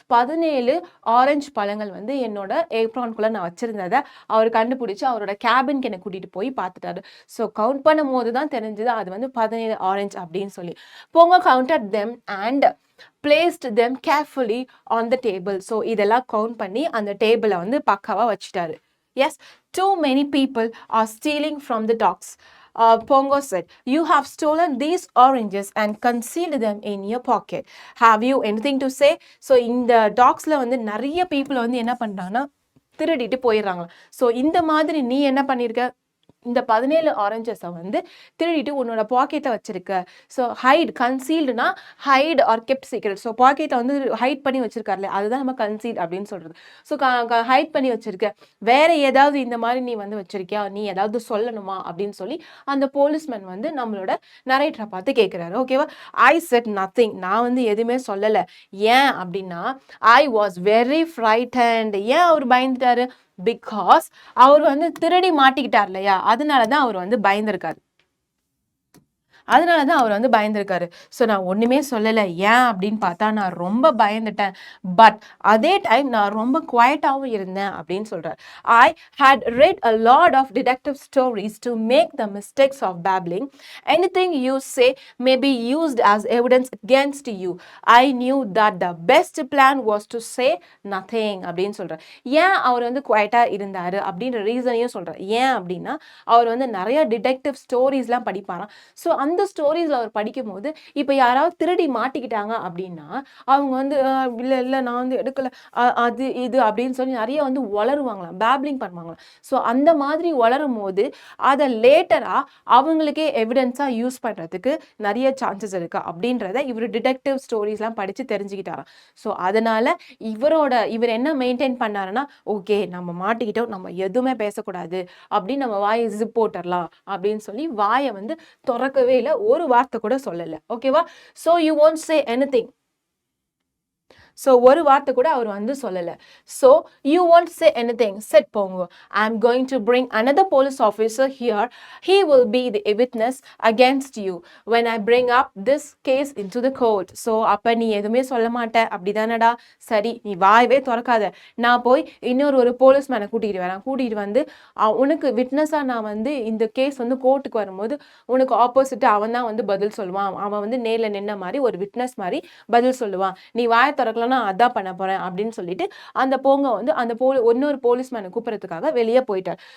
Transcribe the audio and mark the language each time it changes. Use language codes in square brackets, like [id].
[ta] 17 orange பழங்கள் வந்து என்னோட ஏப்ரான்குள்ளே நான் வச்சிருந்ததை அவர் கண்டுபிடிச்சி அவரோட கேபினுக்கு என்னை கூட்டிகிட்டு போய் பார்த்துட்டாரு. ஸோ கவுண்ட் பண்ணும் போது தான் தெரிஞ்சது அது வந்து 17 ஆரஞ்சு அப்படின்னு சொல்லி. [en] Pongo counted them and placed them carefully on the table. [ta] So இதெல்லாம் கவுண்ட் பண்ணி அந்த டேபிளை வந்து பக்காவாக வச்சுட்டாரு. [en] Yes, too many people are stealing from the dogs. Pongo said, "You have stolen these oranges and concealed them in your pocket. Have you anything to say?" [ta] So இந்த டாக்ஸ்ல வந்து நிறைய people வந்து என்ன பண்றாங்கன்னா திருடிட்டு போயிடுறாங்க. ஸோ இந்த மாதிரி நீ என்ன பண்ணியிருக்க, இந்த 17 ஆரஞ்சஸை வந்து திருடிட்டு உன்னோட பாக்கெட்டை வச்சிருக்க. So height, கன்சீல்டுனா [en] Hide or kept secret. [ta] So பாக்கெட்டை வந்து ஹைட் பண்ணி வச்சிருக்காருல, அதுதான் நம்ம கன்சீல்ட் அப்படின்னு சொல்றது. ஸோ ஹைட் பண்ணி வச்சிருக்க, வேற ஏதாவது இந்த மாதிரி நீ வந்து வச்சிருக்கியா, நீ ஏதாவது சொல்லணுமா அப்படின்னு சொல்லி அந்த போலீஸ்மேன் வந்து நம்மளோட நரேட்டரை பார்த்து கேட்குறாரு. ஓகேவா? [en] I said nothing, [ta] நான் வந்து எதுவுமே சொல்லலை. ஏன் அப்படின்னா [en] I was very frightened. [ta] ஏன் அவர் பயந்துட்டாரு? பிகாஸ் அவர் வந்து திருடி மாட்டிக்கிட்டார் இல்லையா, அதனாலதான் அவர் வந்து பயந்துருக்காரு. அவர் வந்து பயந்துருக்காரு. ஸோ நான் ஒண்ணுமே சொல்லலை. ஏன் அப்படின்னு பார்த்தா நான் ரொம்ப பயந்துட்டேன். பட் அதே டைம் நான் ரொம்ப குவைட்டாகவும் இருந்தேன் அப்படின்னு சொல்றாரு. [en] I had read a lot of detective stories to make the mistakes of babbling. Anything you say may be used as evidence against you. I knew that the best plan was to say nothing [ta] அப்படின்னு சொல்றாரு. ஏன் அவர் வந்து குவைட்டா இருந்தாரு அப்படின்ற ரீசனையும் சொல்றாரு. ஏன் அப்படின்னா அவர் வந்து நிறைய டிடெக்டிவ் ஸ்டோரிஸ்லாம் படிப்பாராம். ஸோ அந்த ஸ்டோரிஸ்ல அவர் படிக்கும் போது இப்ப யாராவது திருடி மாட்டிக்கிட்டாங்க அப்படின்னா அவங்க வந்து இல்ல நான் வந்து எடுக்கல, அது இது அப்படின்னு சொல்லி நிறைய வந்து வளருவாங்களாம், பேப்லிங் பண்ணுவாங்களாம். ஸோ அந்த மாதிரி வளரும் போது அதை லேட்டரா அவங்களுக்கே எவிடன்ஸா யூஸ் பண்றதுக்கு நிறைய சான்சஸ் இருக்கு அப்படின்றத இவர் டிடெக்டிவ் ஸ்டோரிஸ்லாம் படிச்சு தெரிஞ்சுக்கிட்டாராம். ஸோ அதனால இவர் என்ன மெயின்டைன் பண்ணாருன்னா, ஓகே நம்ம மாட்டிக்கிட்டோம், நம்ம எதுவுமே பேசக்கூடாது அப்படின்னு நம்ம வாயை ஜிப் போட்டுடலாம் அப்படின்னு சொல்லி வாயை வந்து திறக்கவே இல்லை, ஒரு வார்த்தை கூட சொல்லல. ஓகேவா? [en] So you won't say anything. [ta] So ஒரு வார்த்தை கூட அவர் வந்து சொல்லலை. [en] So you won't say anything, said Pongo. I'm going to bring another police officer here. He will be the witness against you when I bring up this case into the court. [ta] So அப்போ நீ எதுவுமே சொல்ல மாட்ட அப்படிதானடா? சரி, நீ வாயவே திறக்காத, நான் போய் இன்னொரு போலீஸ்மேனை கூட்டிகிட்டு வந்து உனக்கு விட்னஸாக நான் வந்து இந்த கேஸ் வந்து கோர்ட்டுக்கு வரும்போது உனக்கு ஆப்போசிட்டாக அவன் தான் வந்து பதில் சொல்லுவான். அவன் வந்து நேரில் நின்ன மாதிரி ஒரு விட்னஸ் மாதிரி பதில் சொல்லுவான். நீ வாயை திறக்கலாம், நான் அதான் பண்ண போறேன் அப்படின்னு சொல்லிட்டு அந்த போங்கோ வந்து அந்த இன்னொரு போலீஸ்மேனை கூப்பிடுறதுக்காக வெளியே போயிட்டார்.